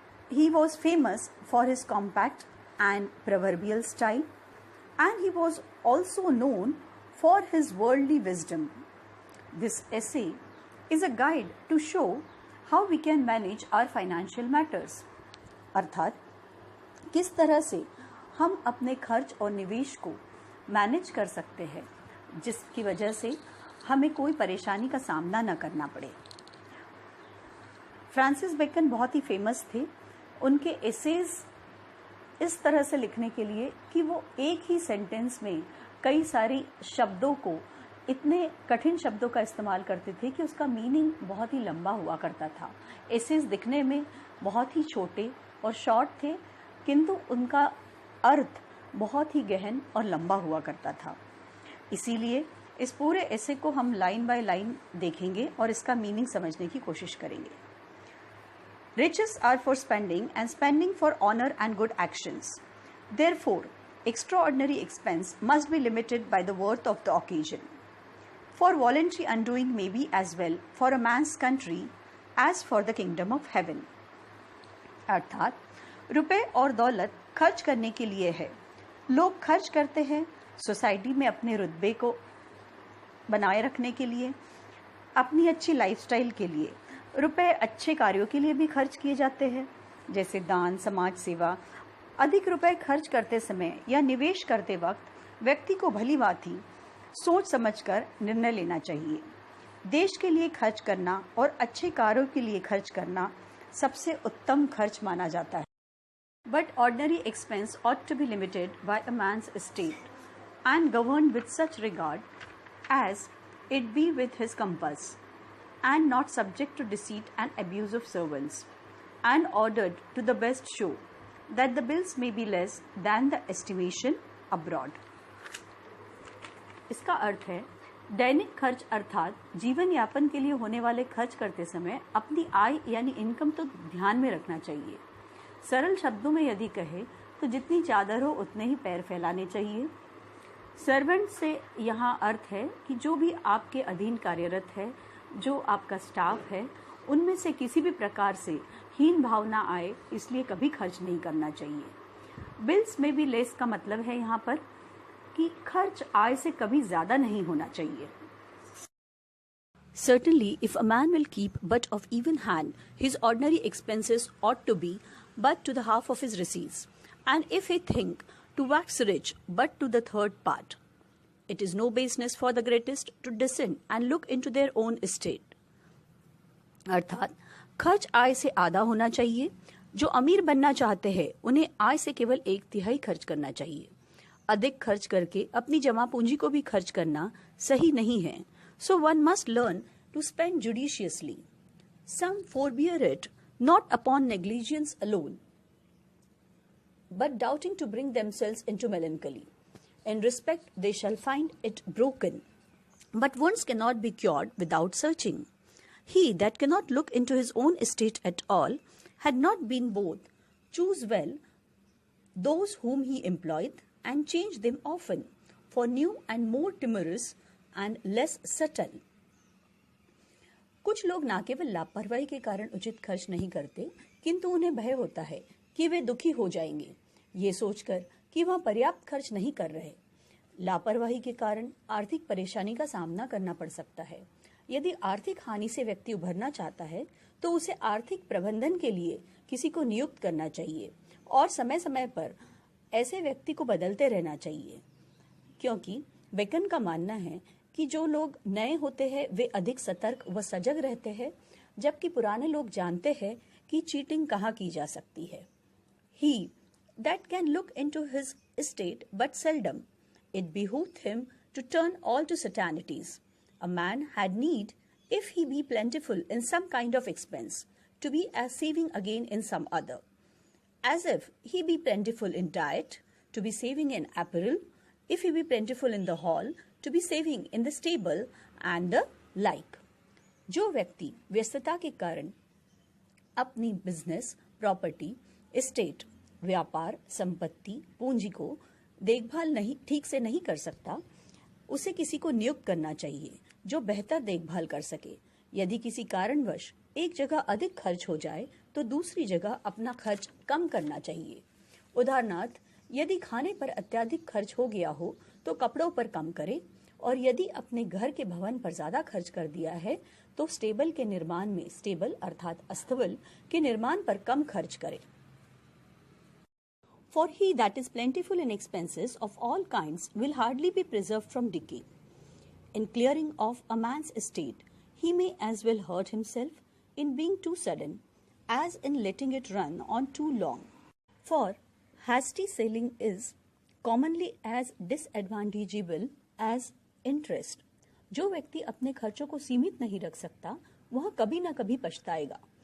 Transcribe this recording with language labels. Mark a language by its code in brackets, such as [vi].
[en] He was famous for his compact and proverbial style, and he was also known for his worldly wisdom. This essay is a guide to show how we can manage our financial matters. [hi] अर्थात किस तरह से हम अपने खर्च और निवेश को मैनेज कर सकते हैं, जिसकी वजह से हमें कोई परेशानी का सामना न करना पड़े। फ्रांसिस बेकन बहुत ही फेमस थे। उनके एसेज इस तरह से लिखने के लिए कि वो एक ही सेंटेंस में कई सारी शब्दों को, इतने कठिन शब्दों का इस्तेमाल करते थे कि उसका मीनिंग बहुत ही लंबा हुआ करता था। एसेज दिखने में बहुत ही छोटे और शॉर्ट थे, किंतु उनका अर्थ बहुत ही गहन और लंबा हुआ करता था। इसीलिए इस पूरे एसे को हम लाइन बाय लाइन देखेंगे और इसका मीनिंग समझने की कोशिश करेंगे। [en] Riches are for spending and spending for honor and good actions. Therefore, extraordinary expense must be limited by the worth of the occasion. For voluntary undoing may be as well for a man's country as for the kingdom of heaven. [hi] अर्थात रुपए और दौलत खर्च करने के लिए है। लोग खर्च करते हैं सोसाइटी में अपने रुतबे को बनाए रखने के लिए, अपनी अच्छी लाइफस्टाइल के लिए। रुपए अच्छे कार्यों के लिए भी खर्च किए जाते हैं, जैसे दान, समाज सेवा। अधिक रुपए खर्च करते समय या निवेश करते वक्त व्यक्ति को भली भांति सोच समझकर निर्णय लेना चाहिए। देश के लिए खर्च करना और अच्छे कार्यों के लिए खर्च करना सबसे उत्तम खर्च माना जाता है। [en] But ordinary expense ought to be limited by a man's estate and governed with such regard as it be with his compass, and not subject to deceit and abuse of servants, and ordered to the best show, that the bills may be less than the estimation abroad. [hi] इसका अर्थ है दैनिक खर्च अर्थात जीवन यापन के लिए होने वाले खर्च करते समय अपनी आय यानी इनकम तो ध्यान में रखना चाहिए। सरल शब्दों में यदि कहे तो जितनी चादर हो उतने ही पैर फैलाने चाहिए। सर्वेंट से यहाँ अर्थ है कि जो भी आपके अधीन कार्यरत है, जो आपका स्टाफ है, उनमें से किसी भी प्रकार से हीन भावना आए, इसलिए कभी खर्च नहीं करना चाहिए। बिल्स में भी लेस का मतलब है यहाँ पर कि खर्च आय से कभी ज्यादा नहीं होना चाहिए। [en] Certainly, if a man will keep but of even hand, his ordinary expenses ought to be but to the half of his receipts, and if he think to wax rich but to the third part. It is no baseness for the greatest to descend and look into their own estate. [hi] अर्थात खर्च आय से आधा होना चाहिए। जो अमीर बनना चाहते हैं उन्हें आय से केवल 1/3 खर्च करना चाहिए। अधिक खर्च करके अपनी जमा पूंजी को भी खर्च करना सही नहीं है। [en] So one must learn to spend judiciously. Some forbear it not upon negligence alone, but doubting to bring themselves into melancholy. In respect, they shall find it broken. But wounds cannot be cured without searching. He that cannot look into his own estate at all had not been both choose well those whom he employed and change them often for new and more timorous and less subtle. [hi] कुछ लोग न केवल लापरवाही के कारण उचित खर्च नहीं करते, किंतु उन्हें भय होता है कि वे दुखी हो जाएंगे, ये सोचकर कि वह पर्याप्त खर्च नहीं कर रहे। लापरवाही के कारण आर्थिक परेशानी का सामना करना पड़ सकता है। यदि आर्थिक हानि से व्यक्ति उभरना चाहता है तो उसे आर्थिक प्रबंधन के लिए किसी को नियुक्त करना चाहिए और समय समय पर ऐसे व्यक्ति को बदलते रहना चाहिए, क्योंकि बेकन का मानना है कि जो लोग नए होते हैं वे अधिक सतर्क व सजग रहते हैं, जबकि पुराने लोग जानते हैं कि चीटिंग कहाँ की जा सकती है। [en] He that can look into his estate but seldom, it behooved him to turn all to certainties. A man had need, if he be plentiful in some kind of expense, to be as saving again in some other. As if he be plentiful in diet, to be saving in apparel, if he be plentiful in the hall, to be saving in the stable and the like. [hi] जो व्यक्ति व्यस्तता के कारण अपनी business, property, estate, व्यापार, संपत्ति, पूंजी को देखभाल ठीक से नहीं कर सकता, उसे किसी को नियुक्त करना चाहिए जो बेहतर देखभाल कर सके। यदि किसी कारणवश एक जगह अधिक खर्च हो जाए तो दूसरी जगह अपना खर्च कम करना चाहिए। उदाहरणार्थ, यदि खाने पर अत्यधिक खर्च हो गया हो तो कपड़ों पर कम करें, और यदि अपने घर के भवन पर ज्यादा खर्च कर दिया है तो स्टेबल के निर्माण में, स्टेबल अर्थात अस्तबल के निर्माण पर कम खर्च करें। [en] For he that is plentiful in expenses of all kinds will hardly be preserved from decay. In clearing off a man's estate, he may as well hurt himself in being too sudden as in letting it run on too long. For hasty selling is commonly as disadvantageable as interest. [hi] जो व्यक्ति अपने खर्चों को सीमित नहीं रख सकता वह कभी न कभी पछताएगा।